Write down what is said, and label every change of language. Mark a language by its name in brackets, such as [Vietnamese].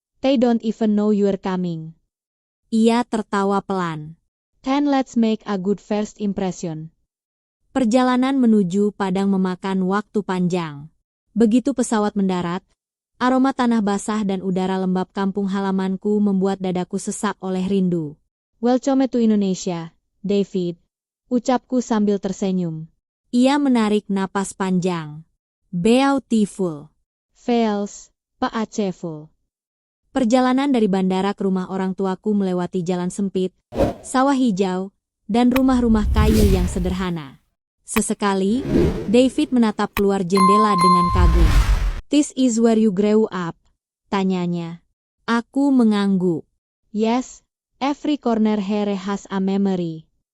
[English] They don't even know you're coming. [Indonesian] Ia tertawa pelan. [English] Then let's make a good first impression. [Indonesian] Perjalanan menuju Padang memakan waktu panjang. Begitu pesawat mendarat, aroma tanah basah dan udara lembab kampung halamanku membuat dadaku sesak oleh rindu. [English] Welcome to Indonesia, [Indonesian] David, ucapku sambil tersenyum. Ia menarik napas panjang. [English] Beautiful. Fails, Paacheful. [Indonesian] Perjalanan dari bandara ke rumah orang tuaku melewati jalan sempit, sawah hijau, dan rumah-rumah kayu yang sederhana. Sesekali, David menatap keluar jendela dengan kagum. [English] "This is where you grew up?" [Indonesian] tanyanya. Aku mengangguk. [English] "Yes, every corner here has a memory."